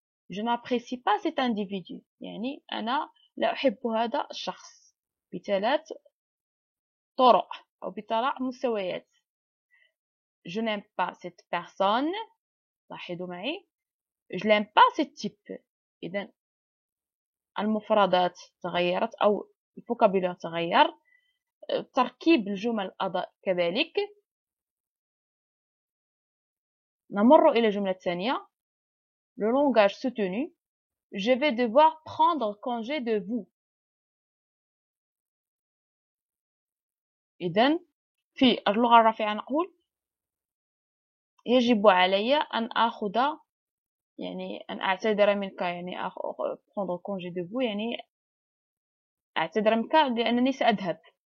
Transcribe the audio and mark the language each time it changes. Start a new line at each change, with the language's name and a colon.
French: Je n'apprécie pas cet individu،
Arabic: يعني أنا لا أحب هذا الشخص، بثلاث طرق أو بثلاث مستويات.
French: Je n'aime pas cette personne،
Arabic: لاحظوا معي
French: je n'aime pas ce type.
Arabic: إذن المفردات تغيرت أو الفوكابولار تغير، تركيب الجمل كذلك. نمر إلى الجملة الثانية.
French: Le langage soutenu. Je vais devoir prendre congé de vous.
Arabic: إذن في اللغة الرفيعة نقول يجب علي أن أخذ، يعني أن أعتذر منك، يعني
French: prendre congé de vous
Arabic: يعني أعتذر منك لأنني سأذهب.